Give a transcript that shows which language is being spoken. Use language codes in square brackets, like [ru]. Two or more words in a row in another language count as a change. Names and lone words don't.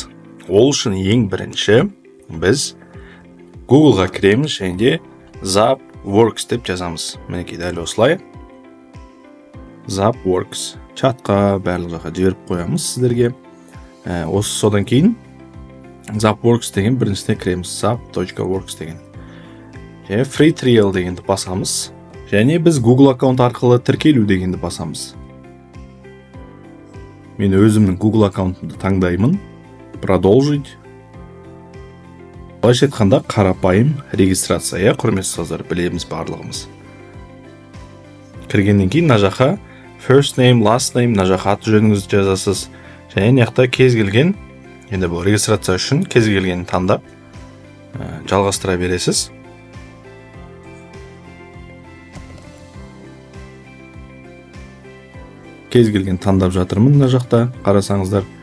[kk] Ол үшін ең бірінші біз Google-ға кіреміз және Zapworks деп жазамыз. Мінекей дәл осылай. Zapworks чатқа барлық жаққа жіберіп қоямыз сіздерге. Осы содан кейін Zapworks деген біріншісіне кіреміз. Zap.works деген. [en] Free trial [kk] дегенді басамыз. Және біз Google аккаунт арқылы тіркелу дегенді басамыз. Мен өзімнің Google аккаунтымды таңдаймын. Продолжить. Былайша айтқанда қарапайым регистрация, құрметті ұстаздар, білеміз барлығымыз. Кіргеннен кейін мына жаққа [en] first name, last name, [kk] мына жаққа аты жөніңізді жазасыз. Және яқта кез келген, енді бұл регистрация үшін кез келген таңдап жалғастыра бересіз. Кез келген таңдап жатырмын мына жақта, қарасаңыздар.